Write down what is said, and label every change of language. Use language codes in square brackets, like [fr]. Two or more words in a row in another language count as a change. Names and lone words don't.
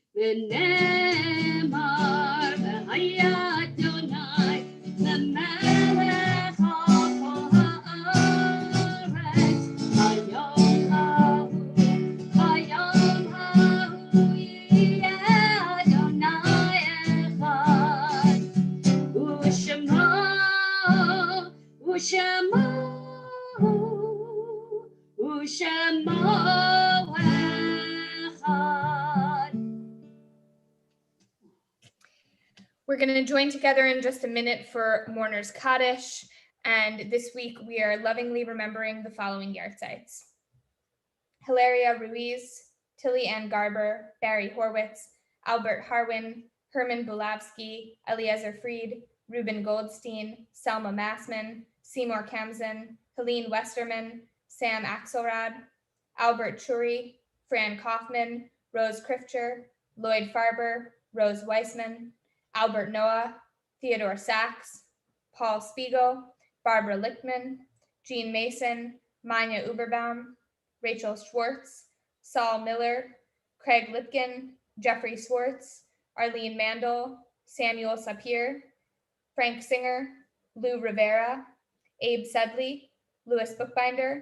[he] ונאמר והיה אדוני למלך על כל הארץ. היום ההוא יהיה אדוני אחד, ושמו [en] We're going to join together in just a minute for Mourner's Kaddish, and this week we are lovingly remembering the following yahrzeits: Hilaria Ruiz, Tilly Ann Garber, Barry Horwitz, Albert Harwin, Herman Bulavsky, Eliezer Fried, Reuben Goldstein, Selma Massman, Seymour Kamzen, Helene Westerman, Sam Axelrod, Albert Churi, Fran Kaufman, Rose Krifcher, Lloyd Farber, Rose Weissman, Albert Noah, Theodore Sachs, Paul Spiegel, Barbara Lichtman, Jean Mason, Manya Uberbaum, Rachel Schwartz, Saul Miller, Craig Lipkin, Jeffrey Swartz, Arlene Mandel, Samuel Sapir, Frank Singer, Lou Rivera, Abe Sedley, Louis Bookbinder,